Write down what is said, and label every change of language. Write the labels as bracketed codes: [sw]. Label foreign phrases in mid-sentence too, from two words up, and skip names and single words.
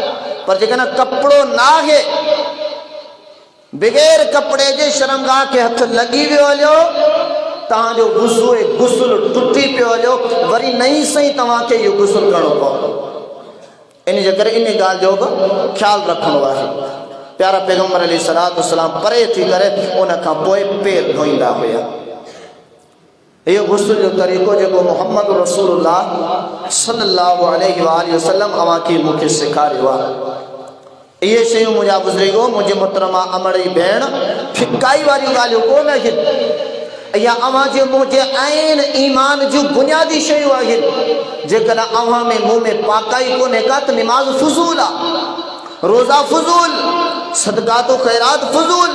[sd] पर जेकॾहिं कपिड़ो न आहे, बग़ैर कपिड़े जे शर्मगाह खे हथ लॻी वियो हलियो, तव्हांजो वुज़ू गुस्ल टुटी पियो हलियो, वरी नई सही तव्हांखे इहो गुस्ल करणो पवंदो। इन जे करे इन ॻाल्हि जो बि ख़्यालु रखिणो आहे। प्यारा पैगंबर [ar] عليه الصلاة والسلام [sd] परे थी करे उन खां पोइ पेर धोईंदा हुया। इहो गुस्ल जो तरीक़ो जेको मुहम्मद रसूलुल्लाह [ar] صلى الله عليه وسلم [sd] अवांखे मूंखे सेखारियो आहे। इहे शयूं मुंहिंजा बुज़ुर्गो, मुंहिंजे मुहतरमा अमड़ी भेण, फिकाई वारियूं ॻाल्हियूं कोन आहिनि। या अवां जे मुंह जे आइन ईमान जो बुनियादी शयूं आहिनि। जेकॾहिं अवां में मुंह में पाकाई कोन्हे का त निमाज़ फुज़ूल आहे, रोज़ा फुज़ूल, सदक़ात व ख़ैरात फुज़ूल।